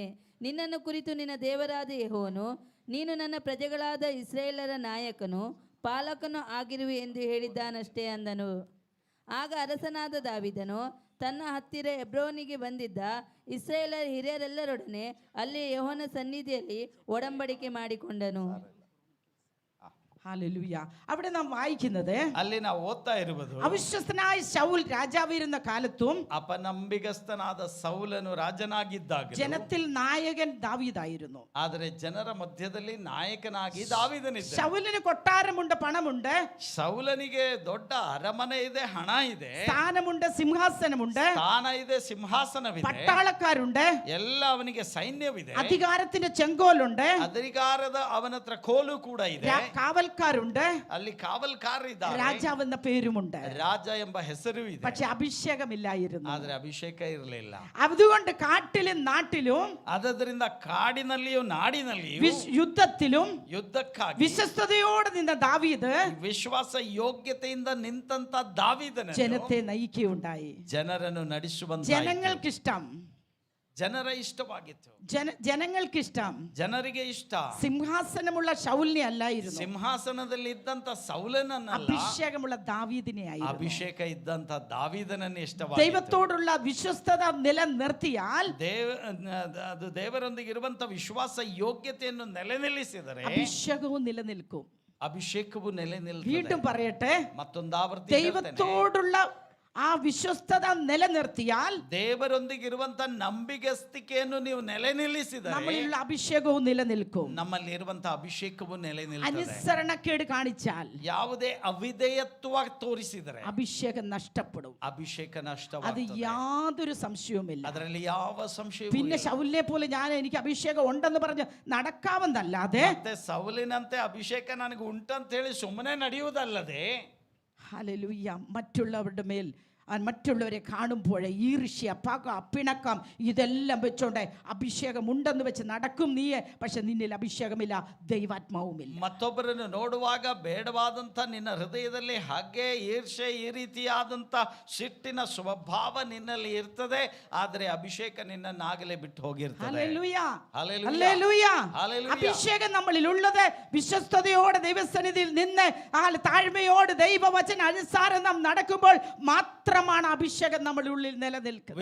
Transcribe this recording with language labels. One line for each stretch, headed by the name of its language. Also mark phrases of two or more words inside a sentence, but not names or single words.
Kannada: ನಿನ್ನನ್ನು ಕುರಿತು ನಿನ್ನ ದೇವರಾದ ಯೆಹೋವನು, ನೀನು ನನ್ನ ಪ್ರಜೆಗಳಾದ ಇಸ್ರಾಯೇಲರ ನಾಯಕನು ಪಾಲಕನು ಆಗಿರುವೆ ಎಂದು ಹೇಳಿದ್ದಾನಷ್ಟೇ ಅಂದನು. ಆಗ ಅರಸನಾದ ದಾವೀದನು ತನ್ನ ಹತ್ತಿರ ಹೆಬ್ರೋನಿಗೆ ಬಂದಿದ್ದ ಇಸ್ರಾಯೇಲರ ಹಿರಿಯರೆಲ್ಲರೊಡನೆ ಅಲ್ಲಿ ಯೆಹೋವನ ಸನ್ನಿಧಿಯಲ್ಲಿ ಒಡಂಬಡಿಕೆ ಮಾಡಿಕೊಂಡನು.
Malayalam: ഹല്ലേലൂയ. അവിടെ നാം വായിക്കുന്നത്
Kannada: ಅಲ್ಲಿ ನಾವು ಓದ್ತಾ ಇರುವುದು
Malayalam: അവിശ്വസ്തനായ ശൗൽ രാജാവിരുന്ന കാലത്തും
Kannada: ಅಪನಂಬಿಗಸ್ತನಾದ ಸೌಲನು ರಾಜನಾಗಿದ್ದಾಗ
Malayalam: ജനത്തിൽ നായകൻ ദാവീദായിരുന്നു.
Kannada: ಆದರೆ ಜನರ ಮಧ್ಯದಲ್ಲಿ ನಾಯಕನಾಗಿ ದಾವೀದನಿದ್ದ.
Malayalam: ശൗലിന് കൊട്ടാരമുണ്ട്, പണമുണ്ട്,
Kannada: ಸೌಲನಿಗೆ ದೊಡ್ಡ ಅರಮನೆ ಇದೆ, ಹಣ ಇದೆ,
Malayalam: സ്ഥാനമുണ്ട്, സിംഹാസനമുണ്ട്,
Kannada: ಸ್ಥಾನ ಇದೆ, ಸಿಂಹಾಸನವಿದೆ,
Malayalam: പട്ടാളക്കാരുണ്ട്,
Kannada: ಎಲ್ಲ ಅವನಿಗೆ ಸೈನ್ಯವಿದೆ,
Malayalam: അധികാരത്തിന്റെ ചെങ്കോലുണ്ട്,
Kannada: ಅಧಿಕಾರದ ಅವನ ಹತ್ರ ಕೋಲು ಕೂಡ ಇದೆ,
Malayalam: കാവൽക്കാരുണ്ട്,
Kannada: ಅಲ್ಲಿ ಕಾವಲ್ಕಾರ ಇದ್ದಾರೆ,
Malayalam: രാജാവ് എന്ന പേരുമുണ്ട്.
Kannada: ರಾಜ ಎಂಬ ಹೆಸರು ಇದೆ.
Malayalam: പക്ഷെ അഭിഷേകമില്ലായിരുന്നു.
Kannada: ಆದ್ರೆ ಅಭಿಷೇಕ ಇರಲಿಲ್ಲ.
Malayalam: അതുകൊണ്ട് കാട്ടിലും നാട്ടിലും
Kannada: ಆದ್ದರಿಂದ ಕಾಡಿನಲ್ಲಿಯೂ ನಾಡಿನಲ್ಲಿಯೂ
Malayalam: ಯುದ್ಧത്തിലും
Kannada: ಯುದ್ಧಕ್ಕಾಗಿ
Malayalam: വിശ്വസ്തയോടെ നിന്ന ദാവീദ്
Kannada: ವಿಶ್ವಾಸ ಯೋಗ್ಯತೆಯಿಂದ ನಿಂತಂತ ದಾವೀದನ
Malayalam: ജനത്തെ നയിക്കുകയുണ്ടായി.
Kannada: ಜನರನ್ನು ನಡೆಸುವಂತ
Malayalam: ജനങ്ങൾക്കിഷ്ടം,
Kannada: ಜನರ ಇಷ್ಟವಾಗಿತ್ತು,
Malayalam: ജനങ്ങൾക്കിഷ്ടം
Kannada: ಜನರಿಗೆ ಇಷ್ಟ
Malayalam: സിംഹാസനമുള്ള ശൗലിനെ അല്ലായിരുന്നു,
Kannada: ಸಿಂಹಾಸನದಲ್ಲಿ ಇದ್ದಂತ ಸೌಲನನ್ನಲ್ಲ,
Malayalam: അഭിഷേകമുള്ള ദാവീദിനെ ആയിരുന്നു.
Kannada: ಅಭಿಷೇಕ ಇದ್ದಂತ ದಾವೀದನನ್ನು ಇಷ್ಟವಾಗಿ
Malayalam: ദൈവത്തോടുള്ള വിശ്വസ്തത നിലനിർത്തിയാൽ
Kannada: ಅದು ದೇವರೊಂದಿಗೆ ಇರುವಂತ ವಿಶ್ವಾಸ ಯೋಗ್ಯತೆಯನ್ನು ನೆಲೆನಿಲ್ಲಿಸಿದರೆ
Malayalam: അഭിഷേകവും നിലനിൽക്കും.
Kannada: ಅಭಿಷೇಕವು ನೆಲೆ
Malayalam: വീണ്ടും
Kannada: ನಿಲ್ತದೆ.
Malayalam: പറയട്ടെ,
Kannada: ಮತ್ತೊಂದಾವರ್ತಿ
Malayalam: ദൈവത്തോടുള്ള ആ വിശ്വസ്തത നിലനിർത്തിയാൽ
Kannada: ದೇವರೊಂದಿಗೆ ಇರುವಂತ ನಂಬಿಗಸ್ತಿಕೆಯನ್ನು ನೀವು ನೆಲೆ ನಿಲ್ಲಿಸಿದರೆ
Malayalam: നമ്മളിലുള്ള അഭിഷേകവും നിലനിൽക്കും.
Kannada: ನಮ್ಮಲ್ಲಿ ಇರುವಂತ ಅಭಿಷೇಕವು ನೆಲೆ ನಿಲ್ತದೆ.
Malayalam: അനുസരണക്കേട് കാണിച്ചാൽ
Kannada: ಯಾವುದೇ ಅವಿಧೇಯತ್ವ ತೋರಿಸಿದರೆ
Malayalam: അഭിഷേകം നഷ്ടപ്പെടും.
Kannada: ಅಭಿಷೇಕ
Malayalam: അത്
Kannada: ನಷ್ಟವಾಗುತ್ತದೆ.
Malayalam: യാതൊരു സംശയവുമില്ല.
Kannada: ಅದರಲ್ಲಿ ಯಾವ ಸಂಶಯವೂ
Malayalam: പിന്നെ
Kannada: ಇಲ್ಲ.
Malayalam: ശൗലിനെ പോലെ എനിക്ക് അഭിഷേകം ഉണ്ടെന്ന് പറഞ്ഞ് നടക്കാമെന്നല്ലാതെ,
Kannada: ಮತ್ತೆ ಸೌಲಿನಂತೆ ಅಭಿಷೇಕ ನನಗೆ ಉಂಟಂತ ಹೇಳಿ ಸುಮ್ಮನೆ ನಡೆಯುವುದಲ್ಲದೆ,
Malayalam: ഹല്ലേലൂയ, മറ്റുള്ളവരുടെ മേൽ മറ്റുള്ളവരെ കാണുമ്പോഴേ ഈർഷ്യ, പക, പിണക്കം ഇതെല്ലാം വെച്ചോണ്ട് അഭിഷേകം ഉണ്ടെന്ന് വെച്ച് നടക്കും നീ. പക്ഷെ നിന്നിൽ അഭിഷേകമില്ല, ദൈവാത്മാവുമില്ല.
Kannada: ಮತ್ತೊಬ್ಬರನ್ನು ನೋಡುವಾಗ ಬೇಡವಾದಂತ ನಿನ್ನ ಹೃದಯದಲ್ಲಿ ಹಾಗೆ ಈರ್ಷೆ, ಈ ರೀತಿಯಾದಂತ ಸಿಟ್ಟಿನ ಸ್ವಭಾವ ನಿನ್ನಲ್ಲಿ ಇರ್ತದೆ. ಆದ್ರೆ ಅಭಿಷೇಕ ನಿನ್ನನ್ನಾಗಲೇ ಬಿಟ್ಟು ಹೋಗಿರ್ತದೆ.
Malayalam: ഹല്ലേലൂയ, ഹല്ലേലൂയ. ഹല്ലേലൂയ. ഹല്ലേലൂയ. അഭിഷേകം നമ്മളിൽ ഉള്ളത് വിശ്വസ്തയോടെ ദൈവസന്നിധിയിൽ നിന്ന് താഴ്മയോട് ദൈവവചന അനുസാരം നാം നടക്കുമ്പോൾ മാത്രമാണ് അഭിഷേകം നമ്മുടെ ഉള്ളിൽ നിലനിൽക്കുന്നത്.